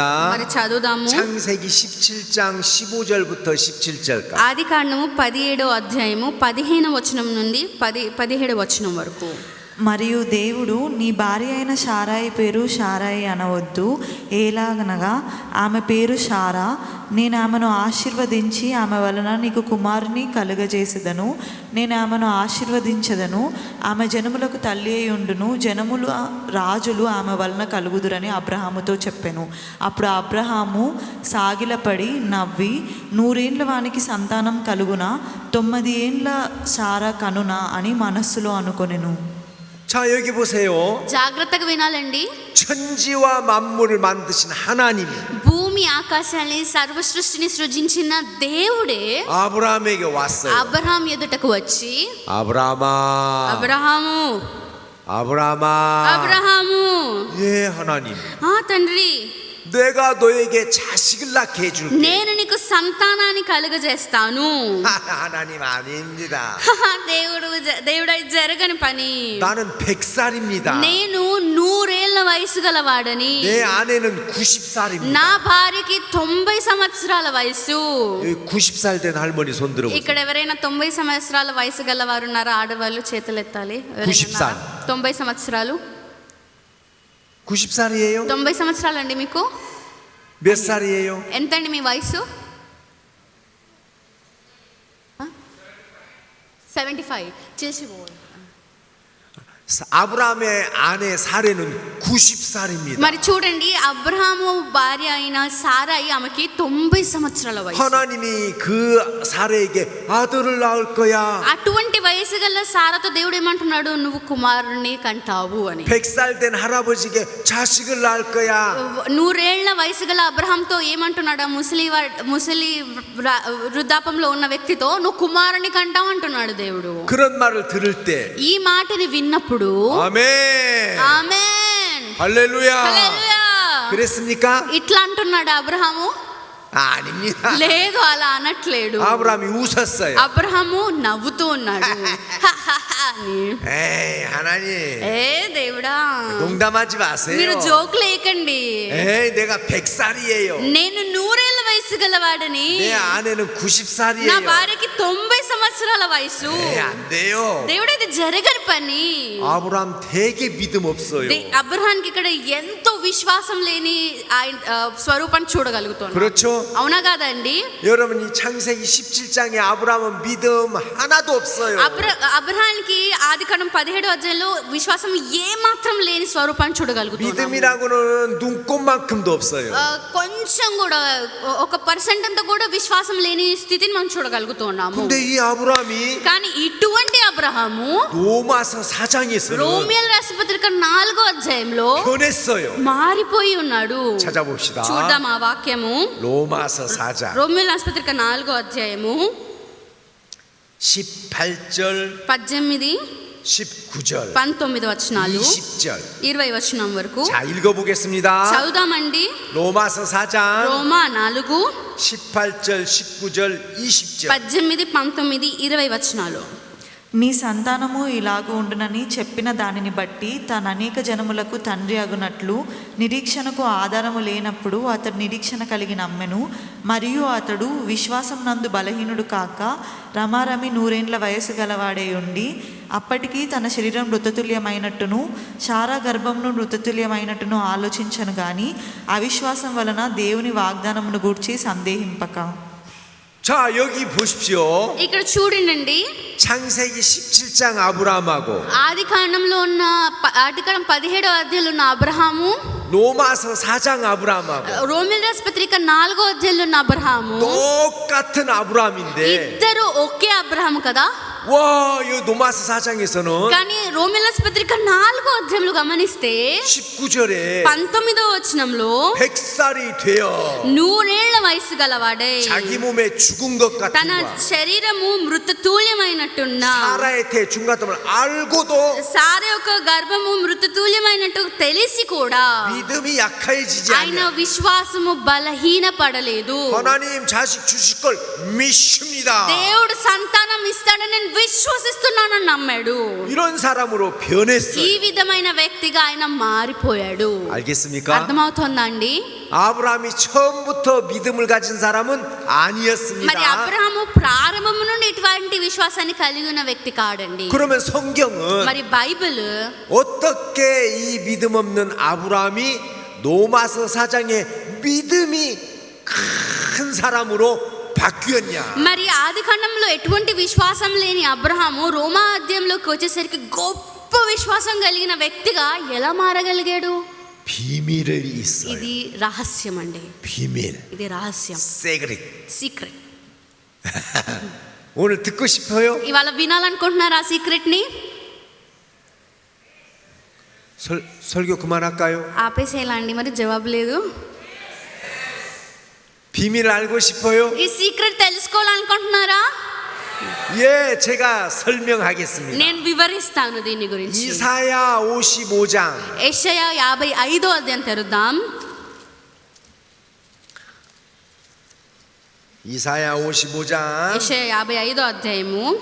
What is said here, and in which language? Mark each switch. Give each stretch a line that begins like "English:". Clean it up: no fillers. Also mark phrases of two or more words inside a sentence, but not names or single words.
Telugu: మరి చదువుదాము.
Korean: 창세기 17장 15절부터 17절까지.
Telugu: ఆది కాండము 17వ అధ్యాయము 15వ వచనం నుండి 17వ వచనం వరకు. మరియు దేవుడు, నీ భార్య అయిన షారాయి పేరు షారాయి అనవద్దు, ఎలాగనగా ఆమె పేరు షారా, నేను ఆమెను ఆశీర్వదించి ఆమె వలన నీకు కుమారుని కలుగజేసేదను, నేను ఆమెను ఆశీర్వదించదను, ఆమె జనములకు తల్లి అయి ఉండును, జనములు రాజులు ఆమె వలన కలుగుదురని అబ్రహాముతో చెప్పెను. అప్పుడు అబ్రహాము సాగిలపడి నవ్వి, 100 ఏండ్ల వానికి సంతానం కలుగునా, 9 ఏండ్ల షారా కనునా అని మనస్సులో అనుకొనెను.
Korean: 자, 여기 보세요.
Telugu: జాగ్రత్తగా వినాలండి.
Korean: 천지와 만물을 만드신 하나님이
Telugu: భూమి ఆకాశాన్ని సర్వ సృష్టిని సృజించిన దేవుడే
Korean: 아브라함에게 왔어요.
Telugu: అబ్రహాం ఎదుటకు వచ్చి,
Korean: 아브라함아,
Telugu: అబ్రహాము,
Korean: 아브라함아.
Telugu: అబ్రహాము,
Korean: 예, 하나님.
Telugu: తండ్రి,
Korean: 내가 너에게 자식을 낳게 해줄게.
Telugu: నేను నీకు సంతానాన్ని కలుగజేస్తాను.
Korean: 하나님 아닙니다.
Telugu: దేవుడు అది జరగని పని.
Korean: 나는 100살입니다.
Telugu: నేను 100 ఏళ్ల వయసు గలవాడని,
Korean: 내 아내는 90살입니다.
Telugu: నా భార్యకి 90 సంవత్సరాల వయసు.
Korean: 90살 된 할머니 손 들어보세요.
Telugu: ఇక్కడ ఎవరైనా 90 సంవత్సరాల వయసు గలవారు ఉన్నారా? ఆడవాళ్ళు చేతులు ఎత్తాలి. 90 సంవత్సరాలు.
Korean: 90살이에요?
Telugu: 90 సంవత్సరాలండి మీకు?
Korean: 몇 살이에요?
Telugu: ఎంతండి మీ వయసు? 75. 75.
Korean: 아브라함의 아내 사레는 90살입니다.
Telugu: మరి చూడండి, అబ్రహాము భార్య అయిన సారాయి ఆమెకి 90 సంవత్సరాల వయసు.
Korean: 하나님이 그 사레에게 아들을 낳을 거야.
Telugu: అటువంటి వయసు గల సారాతో దేవుడు ఏమంటున్నాడు? నువ్వు కుమారుని కంటావు అని.
Korean: 100살 된 할아버지에게 자식을 낳을 거야.
Telugu: 100 ఏళ్ల వయసు గల అబ్రహాంతో ఏమంటున్నాడు? ముసలి వృద్ధాపంలో ఉన్న వ్యక్తితో నువ్వు కుమారుని కంటావు అంటున్నాడు దేవుడు.
Korean: 그런 말을 들을 때
Telugu: ఈ మాటని విన్నప్పుడు
Korean: 아멘.
Telugu: ఆమేన్,
Korean: 할렐루야.
Telugu: హల్లెలూయా.
Korean: 그랬습니까?
Telugu: ఇట్లా అంటున్నాడు అబ్రహాము?
Korean: 아닙니다.
Telugu: లేదు, అలా అనట్లేడు.
Korean: 아브라함이 웃었어요.
Telugu: అబ్రహాము నవ్వుతూ ఉన్నాడు.
Korean: 에이, 하나님.
Telugu: ఏ దేవుడా,
Korean: 농담하지 마세요.
Telugu: మీరు జోక్ లేకండి.
Korean: 에이, 내가 100살이에요.
Telugu: నేను 100 ఏళ్ల వయసు గలవాడని,
Korean: 내 아내는
Telugu: నా
Korean: 90살이에요.
Telugu: భార్యకి 90 సంవత్సరాల వయసు.
Korean: 에이, 안 돼요.
Telugu: దేవుడు ఇది జరగని పని.
Korean: 아브라함 되게 믿음 없어요.
Telugu: అబ్రహాంకి ఇక్కడ ఎంతో విశ్వాసం లేని స్వరూపాన్ని చూడగలుగుతాను.
Korean: 그렇죠?
Telugu: అవునా కాదండి?
Korean: 여러분, 이 창세기 17장에 아브라함은 믿음 하나도 없어요.
Telugu: అబ్రహాంకి ఆదికాండం 17వ అధ్యాయంలో విశ్వాసం ఏ మాత్రం లేని స్వరూపాన్ని చూడగలుగుతాం.
Korean: 믿음이라고는 눈꼽만큼도 없어요.
Telugu: కొంచెం కూడా 1% అంతా కూడా విశ్వాసం లేని స్థితిని మనం చూడగలుగుతున్నాము.
Korean: 근데 이 아브라함이
Telugu: కానీ ఇటువంటి అబ్రహాము
Korean: 로마서 4장에서는
Telugu: రోమియోల రాసిన పత్రిక 4వ అధ్యాయంలో
Korean: 변했어요.
Telugu: మారిపోయి ఉన్నాడు.
Korean: 찾아봅시다.
Telugu: చూద్దాం ఆ వాక్యము.
Korean: 로마서 4장
Telugu: రోమియోల రాసిన పత్రిక 4వ అధ్యాయము
Korean: 18절
Telugu: 18,
Korean: 19절
Telugu: 19 వచనాలు,
Korean: 20절
Telugu: 20 వచనం వరకు
Korean: 자, 읽어보겠습니다.
Telugu: చదువుదామండి.
Korean: 로마서 4장
Telugu: రోమా 4,
Korean: 18절 19절 20절
Telugu: 18, 19, 20 వచనాలు. నీ సంతానము ఇలాగ ఉండునని చెప్పిన దానిని బట్టి తన అనేక జనములకు తండ్రి అగునట్లు నిరీక్షణకు ఆధారము లేనప్పుడు అతడు నిరీక్షణ కలిగి నమ్మెను. మరియు అతడు విశ్వాసం నందు బలహీనుడు కాక రమారమి 100 ఏండ్ల వయసు గలవాడై ఉండి అప్పటికి తన శరీరం మృతతుల్యమైనట్టును శారా గర్భమును మృతతుల్యమైనట్టును ఆలోచించను గాని అవిశ్వాసం వలన దేవుని వాగ్దానమును గూర్చి సందేహింపక.
Korean: 자, 여기 보십시오.
Telugu: ఇక్కడ చూడండి,
Korean: 창세기 17장 아브라함하고
Telugu: ఆదికాండంలో ఉన్న ఆదికాండం 17వ అధ్యాయంలో ఉన్న అబ్రహాము,
Korean: 로마서 4장 아브라함하고
Telugu: రోమియోల రాసిన పత్రిక 4వ అధ్యాయంలో ఉన్న అబ్రహాము
Korean: 똑같은 아브라함인데,
Telugu: ఇద్దరు ఒకే అబ్రహాము కదా.
Korean: 와, 이 로마서 4장에서는
Telugu: కానీ రోమియోల రాసిన పత్రిక 4వ అధ్యాయంలో గమనిస్తే
Korean: 19절에
Telugu: 19వ వచనంలో
Korean: 100살이 되어
Telugu: 100 ఏళ్ల వయసు గలవాడై
Korean: 자기 몸에 죽은 것 같은
Telugu: తన
Korean: 거야.
Telugu: శరీరము మృతతుల్యమైనట్టున్న
Korean: 사라의 태 중간점을 알고도
Telugu: సార యొక్క గర్భము మృతతుల్యమైనట్టు తెలిసి కూడా
Korean: 믿음이 약해지지
Telugu: ఆయన
Korean: 않냐.
Telugu: విశ్వాసము బలహీన పడలేదు.
Korean: 하나님 자식 주실 걸 믿습니다.
Telugu: దేవుడు సంతానం ఇస్తాడని నేను విశ్వసిస్తున్నానని నమ్మాడు.
Korean: 이런 사람으로
Telugu: ఈ
Korean: 변했어요.
Telugu: విధమైన వ్యక్తిగా ఆయన మారిపోయాడు.
Korean: 알겠습니까?
Telugu: అర్థమవుతోందా అండి?
Korean: 아브라함이 처음부터 믿음을 가진 사람은
Telugu: మరి
Korean: 아니었습니다.
Telugu: అబ్రహాము ప్రారంభం నుండి ఇటువంటి విశ్వాసాన్ని కలిగి ఉన్న వ్యక్తి కాడండి.
Korean: 그러면 성경은
Telugu: మరి బైబిల్
Korean: 어떻게 이 믿음 없는 아브라함이 로마서 4장에 믿음이 큰 사람으로 바뀌었냐?
Telugu: మరి ఆది ఖండంలో ఎటువంటి విశ్వాసం లేని అబ్రహాము రోమా అధ్యాయంలోకి వచ్చేసరికి గొప్ప విశ్వాసం కలిగిన వ్యక్తిగా ఎలా మారగలిగాడు?
Korean: 비밀이 있어요.
Telugu: ఇది రహస్యం అండి.
Korean: 비밀.
Telugu: ఇది రహస్యం,
Korean: 세그릿.
Telugu: సీక్రెట్.
Korean: 오늘 듣고 싶어요?
Telugu: ఇవాళ వినాలనుకుంటున్నారా ఆ సీక్రెట్ ని?
Korean: 설교 그만할까요?
Telugu: ఆపేసేలా అండి, మరి జవాబు లేదు.
Korean: 비밀을 알고 싶어요?
Telugu: ఈ సీక్రెట్ తెలుసుకోవాలనుకుంటున్నారా?
Korean: 예, 제가 설명하겠습니다.
Telugu: నేను వివరిస్తాను దీని గురించి.
Korean: 이사야 55장.
Telugu: యెషయా 55వ అధ్యాయం తెరుద్దాం.
Korean: 이사야 55장
Telugu: యెషయా 55వ అధ్యాయము